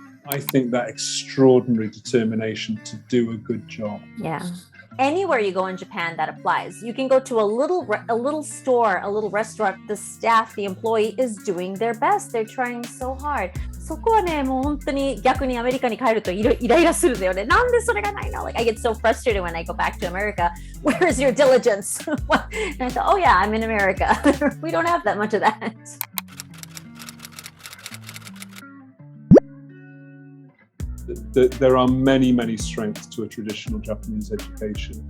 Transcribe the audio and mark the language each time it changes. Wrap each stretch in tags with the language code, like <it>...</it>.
<en>I think that extraordinary determination to do a good job. Yeah. Anywhere you go in Japan, that applies. You can go to a little store, a little restaurant. The staff, the employee is doing their best. They're trying so hard.</en> <ja>そこはね、もう本当に逆にアメリカに帰るとイライラするんだよね。なんでそれがないの?</ja> <en>Like I get so frustrated when I go back to America. Where is your diligence? And I thought, oh yeah, I'm in America. We don't have that much of that. There are many, many strengths to a traditional Japanese education.</en>